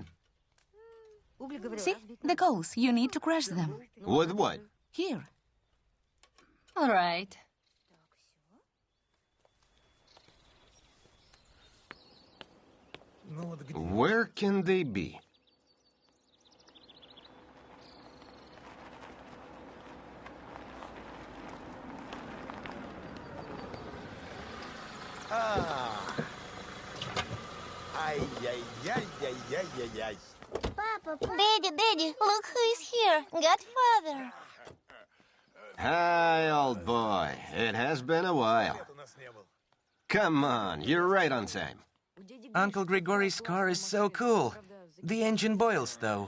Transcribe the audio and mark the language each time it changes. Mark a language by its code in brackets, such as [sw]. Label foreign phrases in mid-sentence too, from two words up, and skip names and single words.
[en] See, the coals, you need to crush them. With what? Here. All right. Where can they be? Ай-яй-яй-яй-яй-яй-яй. Daddy, look who is here. Godfather. Hi, old boy. It has been a while. Come on, you're right on time. Uncle Grigory's car is so cool. The engine boils, though.